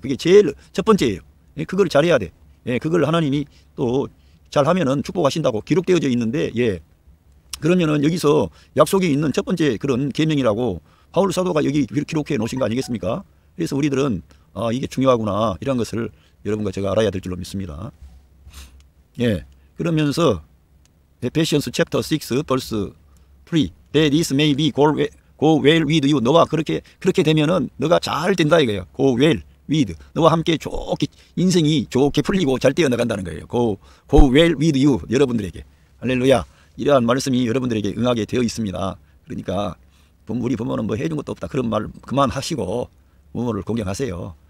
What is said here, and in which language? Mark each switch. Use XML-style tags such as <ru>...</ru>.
<ko>그게 제일 첫 번째예요. 그걸 잘해야 돼. 그걸 하나님이 또 잘하면은 축복하신다고 기록되어져 있는데, 그러면은 여기서 약속이 있는 첫 번째 그런 계명이라고 바울 사도가 여기 기록해 놓으신 거 아니겠습니까? 그래서 우리들은 이게 중요하구나 이런 것을 여러분과 제가 알아야 될 줄로 믿습니다. 그러면서</ko> <en>Ephesians chapter 6 verse 3 that this may be go well with you.</en> <ko>너와 그렇게 되면은 너가 잘 된다 이거예요.</ko> <en>go well with,</en> <ko>너와 함께 좋게 인생이 좋게 풀리고 잘 되어 나간다는 거예요.</ko> <en>go well with you.</en> <ko>여러분들에게 할렐루야. 이러한 말씀이 여러분들에게 응하게 되어 있습니다. 그러니까 우리 부모는 뭐 해준 것도 없다 그런 말 그만하시고 부모를 공경하세요.</ko>